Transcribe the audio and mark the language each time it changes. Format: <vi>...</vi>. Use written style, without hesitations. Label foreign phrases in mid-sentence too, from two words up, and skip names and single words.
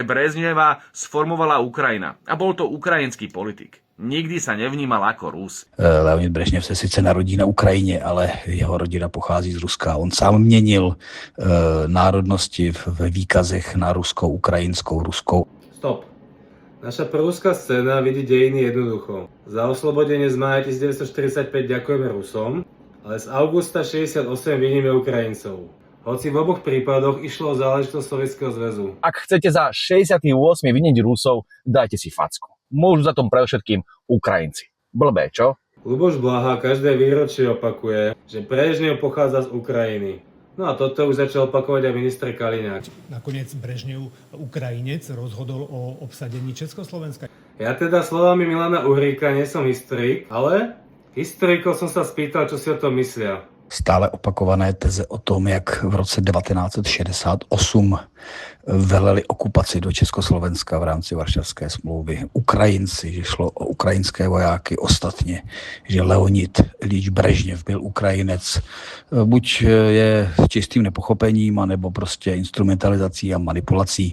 <sk>Brežneva sformovala Ukrajina a bol to ukrajinský politik. Nikdy sa nevnímal ako Rus.</sk> <cs>Leonid Brežněv se sice narodí na Ukrajině, ale jeho rodina pochází z Ruska. On sám měnil národnosti ve výkazech na ruskou, ukrajinskou, ruskou. Stop.</cs> <sk>Naša proruská scéna vidí dejiny jednoducho. Za oslobodenie z mája 1945 ďakujeme Rusom, ale z augusta 68 viníme Ukrajincov. Hoci v oboch prípadoch išlo o záležitosť Sovietskeho zväzu. Ak chcete za 68. viniť Rusov, dajte si facku. Môžu za tom predovšetkým Ukrajinci. Blbé, čo? Ľuboš Blaha každé výročie opakuje, že Brežnev pochádza z Ukrajiny. No a toto už začal opakovať aj minister Kaliňák. Nakoniec Brežnev, Ukrajinec, rozhodol o obsadení Československa. Ja teda slovami Milana Uhríka nie som historik, ale historikov som sa spýtal, čo si o tom myslia.</sk> <cs>Stále opakované teze o tom, jak v roce 1968 veleli okupaci do Československa v rámci Varšavské smlouvy Ukrajinci, že šlo o ukrajinské vojáky, ostatně, že Leonid Iljič Brežněv byl Ukrajinec, buď je čistým nepochopením, anebo prostě instrumentalizací a manipulací.</cs>